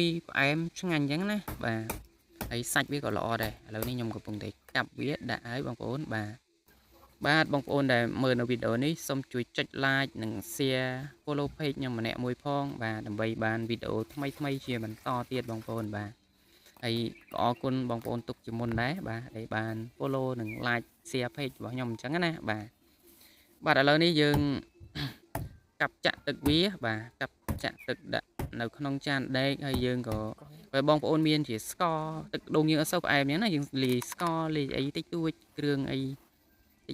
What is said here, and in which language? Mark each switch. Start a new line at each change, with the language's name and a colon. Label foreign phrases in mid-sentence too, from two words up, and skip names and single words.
Khmer: ផ្អែមឆ្ងាញ់អញ្ចឹងណាបាទហើយសាច់វាក៏ល្អដែរឥឡូវនេះខ្ញុំកំពុងតែកាប់វាដាក់ឲ្យបងប្អូនបាទបងប្អូនដែលមើលនៅវីដេអូនេះសូមជួយចុច like និង
English: share follow page
Khmer: ខ្ញុំម្នាក់មួយផងបាទដើម្បីបានវីដេអូថ្មីជាបន្តទៀត បងប្អូនបាទហើយក៏អរគុណបងប្អូនទុកជាមុនដែរបាទដែលបាន follow និង
English: like share page
Khmer: របស់ខ្ញុំអញ្ចឹងណាបាទឥឡូវនេះយើងកាប់ចាក់ទឹកវាបាទកាប់ចាក់ទឹកដាក់ នៅក្នុងចានដែកហើយយើងក៏បើបងប្អូនមានជាស្ករទឹកដូងយើងអត់សូវផ្អែមទេណាយើងលាយស្ករលាយអីតិចតួចគ្រឿងអីតិច